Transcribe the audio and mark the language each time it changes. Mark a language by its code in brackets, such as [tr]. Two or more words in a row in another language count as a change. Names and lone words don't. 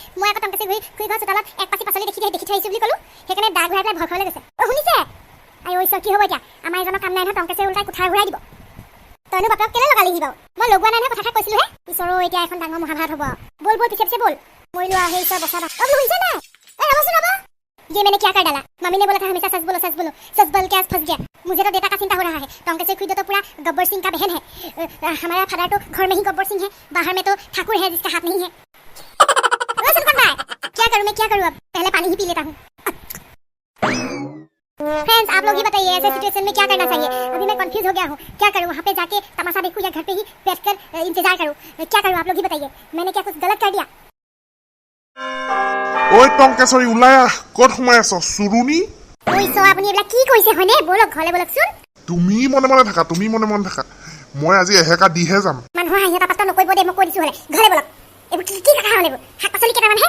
[as] মই আকৌ টংকেশ্বৰী খুই ঘৰ চোতালত এক পাচি পাচলি দেখি থৈ আহিছোঁ বুলি ক'লো সেইকাৰণে দাগ ঘূৰাই পেলাই ভয় খাবলৈ গৈছে শুনিছে আই ঐ কি হ'ব এতিয়া আমাৰ এজনৰ কাম নাই নহয় টংকেশ্বৰী উল্টাই কুঠাৰ ঘূৰাই দিব তইনো বাপেৰক কেলে লগালিহি বাৰু মই লগোৱা নাই নহয় কথাষাৰ কৈছিলোহে ঈশ্বৰো এতিয়া এখন ডাঙৰ মহাভাৰত হ'ব বল পিছে পিছে বল মৰিলো আৰু সেই ঈশ্বৰ বচাবা শুনিছে নাই ৰ'বচোন ৰ'ব [hi] ये मैंने क्या कर डाला मम्मी ने बोला था हमेशा सच बोलो सच बोल के आज फंस गया मुझे तो बेटा का चिंता हो रहा है टोंकेश्वरी खुद तो पूरा गब्बर सिंह का बहन है हमारा फादर तो घर में ही गब्बर सिंह है बाहर में तो ठाकुर है जिसका हाथ नहीं है क्या करूं मैं क्या करूं अब पहले पानी ही पी लेता हूँ फ्रेंड्स आप लोग ही बताइए ऐसे सिचुएशन में क्या करना चाहिए अभी मैं कंफ्यूज हो गया हूँ क्या करूँ वहाँ पे जाके तमाशा देखूँ या घर पे ही बैठकर इंतजार करूँ क्या करूँ आप लोग ही बताइए मैंने क्या कुछ गलत कर दिया [as] ঐ টংকেশ্বৰী ওলাই আহ ক'ত সোমাই আছ চুৰুনি ঐ চ আপুনি এইবিলাক কি কৈছে হয়নে বলক ঘৰলৈ বলকচোন তুমি মনে মনে থাকা মই আজি এহেকা দিহে যাম মানুহৰ হাঁহি এটা পাত্তা নকৰিব দে মই কৈ দিছোঁ হ'লে ঘৰলৈ বলক এইবোৰ কি কথা হ'ল এইবোৰ শাক পাচলি কেইটামানহে